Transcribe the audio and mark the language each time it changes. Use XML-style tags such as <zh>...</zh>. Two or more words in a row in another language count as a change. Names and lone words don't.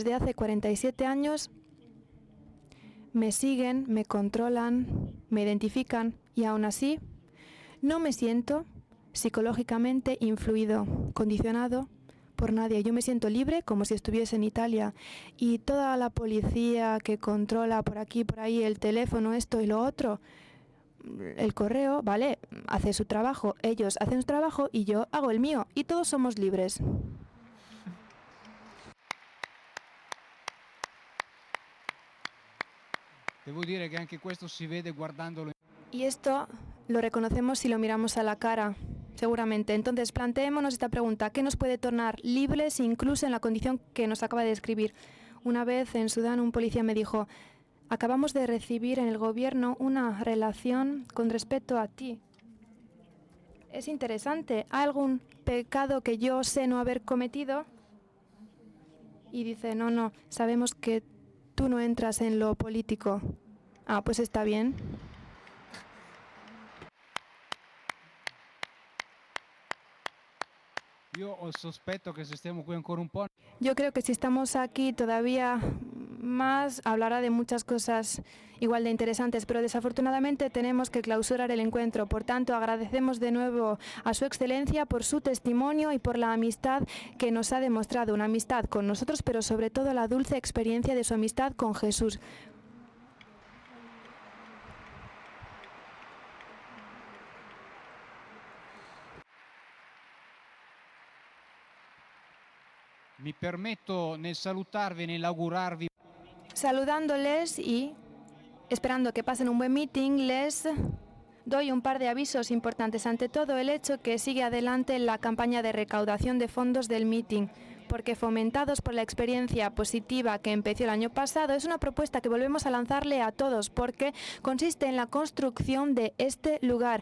<es>Desde hace 47 años me siguen, me controlan, me identifican y aún así no me siento psicológicamente influido, condicionado por nadie. Yo me siento libre como si estuviese en Italia y toda la policía que controla por aquí, por ahí, el teléfono, esto y lo otro, el correo, vale, hace su trabajo, ellos hacen su trabajo y yo hago el mío y todos somos libres.</es> <it>Devo dire che anche questo si vede guardandolo.</it> <es>Y esto lo reconocemos si lo miramos a la cara, seguramente. Entonces, planteémonos esta pregunta. ¿Qué nos puede tornar libres incluso en la condición que nos acaba de describir? Una vez en Sudán un policía me dijo, acabamos de recibir en el gobierno una relación con respecto a ti. Es interesante. ¿Hay algún pecado que yo sé no haber cometido? Y dice, no, sabemos que tú no entras en lo político. Ah, pues está bien.</es> <it>Io ho il sospetto che se stiamo qui ancora un po'.</it> <es>Yo creo que si estamos aquí todavía más, hablará de muchas cosas igual de interesantes, pero desafortunadamente tenemos que clausurar el encuentro. Por tanto, agradecemos de nuevo a Su Excelencia por su testimonio y por la amistad que nos ha demostrado, una amistad con nosotros, pero sobre todo la dulce experiencia de su amistad con Jesús.</es> <it>Mi permetto nel salutarvi, nell'augurarvi.</it> <es>Saludándoles y esperando que pasen un buen meeting, les doy un par de avisos importantes. Ante todo, el hecho que sigue adelante la campaña de recaudación de fondos del meeting, porque fomentados por la experiencia positiva que empezó el año pasado, es una propuesta que volvemos a lanzarle a todos, porque consiste en la construcción de este lugar.</es>